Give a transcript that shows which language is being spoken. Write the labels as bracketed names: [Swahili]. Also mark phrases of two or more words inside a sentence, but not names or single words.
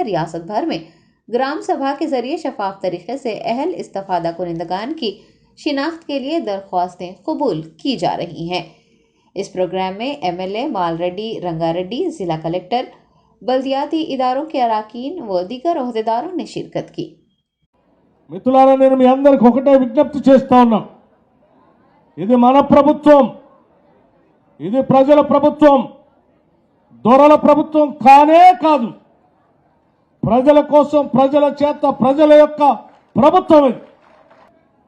[Urdu] ریاست بھر میں گرام سبھا کے ذریعے شفاف طریقے سے اہل استفادہ کنندگان کی شناخت کے لیے درخواستیں قبول کی جا رہی ہیں۔ اس پروگرام میں MLA مال ریڈی رنگا ریڈی، ضلع کلکٹر، بلدیاتی اداروں کے اراکین و دیگر عہدیداروں نے شرکت کی۔ [Telugu] మిత్రులారా, నేను మీ అందరికి ఒకటే విజ్ఞప్తి చేస్తా ఉన్నా, ఇది మన ప్రభుత్వం, ఇది ప్రజల ప్రభుత్వం, దొరల ప్రభుత్వం కానే కాదు. ప్రజల కోసం, ప్రజల చేత, ప్రజల యొక్క ప్రభుత్వం ఇది.